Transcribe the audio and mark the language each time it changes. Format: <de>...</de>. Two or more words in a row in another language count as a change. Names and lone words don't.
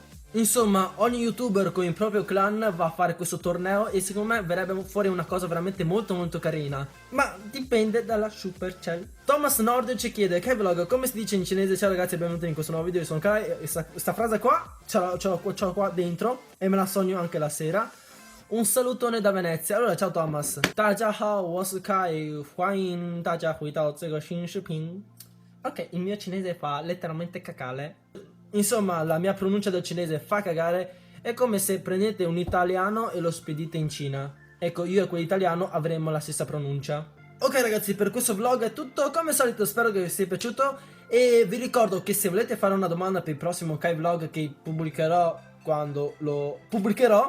<it>Insomma, ogni youtuber con il proprio clan va a fare questo torneo e secondo me verrebbe fuori una cosa veramente molto carina. Ma dipende dalla Supercell. Thomas Nord ci chiede: Kai Vlog, come si dice in cinese? Ciao ragazzi e benvenuti in questo nuovo video, io sono Kai. E sta frase qua ce l'ho qua dentro e me la sogno anche la sera. Un salutone da Venezia. Allora, ciao Thomas.</it> <zh>大家好，我是 Kai， 欢迎大家回到这个新视频。</zh> <it>Ok, il mio cinese fa letteralmente cacare. Insomma, la mia pronuncia del cinese fa cagare. È come se prendete un italiano e lo spedite in Cina. Ecco, io e quell'italiano avremmo la stessa pronuncia. Ok ragazzi, per questo vlog è tutto. Come al solito spero che vi sia piaciuto. E vi ricordo che se volete fare una domanda per il prossimo Kai Vlog che pubblicherò quando lo pubblicherò.</it>